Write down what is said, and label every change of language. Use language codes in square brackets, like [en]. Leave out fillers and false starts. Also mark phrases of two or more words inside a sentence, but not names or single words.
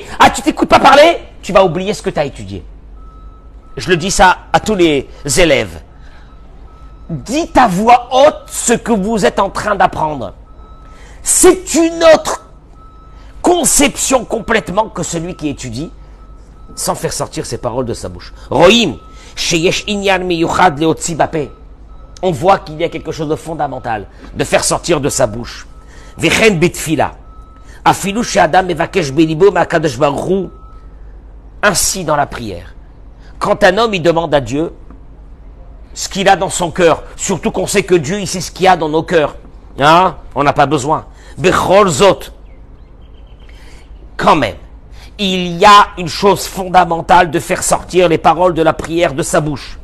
[fr] Ah, tu t'écoutes pas parler? Tu vas oublier ce que tu as étudié. Je le dis ça à tous les élèves. Dites à voix haute ce que vous êtes en train d'apprendre. C'est une autre conception complètement que celui qui étudie sans faire sortir ses paroles de sa bouche. [he] רואים, שיש ענין מיוחד להוציא בפה. [fr] On voit qu'il y a quelque chose de fondamental de faire sortir de sa bouche. [he] וכן בתפלה. אפילו שאדם מבקש בלבו מהקדוש ברוך הוא. [fr] Ainsi dans la prière. Quand un homme il demande à Dieu ce qu'il a dans son cœur, surtout qu'on sait que Dieu il sait ce qu'il y a dans nos cœurs. Hein? On n'a pas besoin. [he] בכל זאת. [fr] Quand même, il y a une chose fondamentale de faire sortir les paroles de la prière de sa bouche.